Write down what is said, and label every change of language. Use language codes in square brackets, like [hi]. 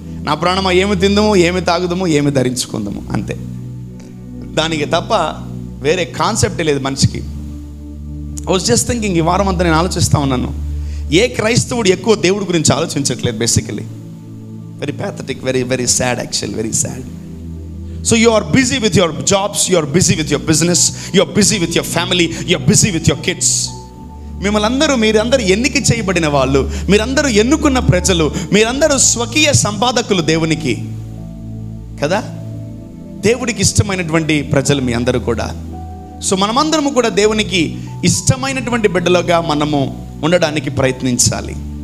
[te] నా ప్రాణమా ఏమి తిందాము, ఏమి తాగుదాము, ఏమి ధరించుకుందాము, అంతే. దానికి తప్ప వేరే కాన్సెప్టే లేదు మనిషికి. [en] I was just thinking, [te] ఈ వారం అంతా నేను ఆలోచిస్తూ ఉన్నాను, ఏ క్రైస్తవుడు ఎక్కువ దేవుడి గురించి ఆలోచించట్లేదు basically. [en] Very pathetic, very very sad actual, very sad. So you are busy with your jobs, you are busy with your business, you are busy with your family, you are busy with your kids. [te] మీరందరూ ఎన్నిక చేయబడిన వాళ్ళు, మీరందరూ ఎన్నుకున్న ప్రజలు, మీరందరూ స్వకీయ సంపాదకులు దేవునికి కదా. దేవుడికి ఇష్టమైనటువంటి ప్రజలు మీ అందరూ కూడా. సో మనమందరము కూడా దేవునికి ఇష్టమైనటువంటి బిడ్డలుగా మనము ఉండడానికి ప్రయత్నించాలి.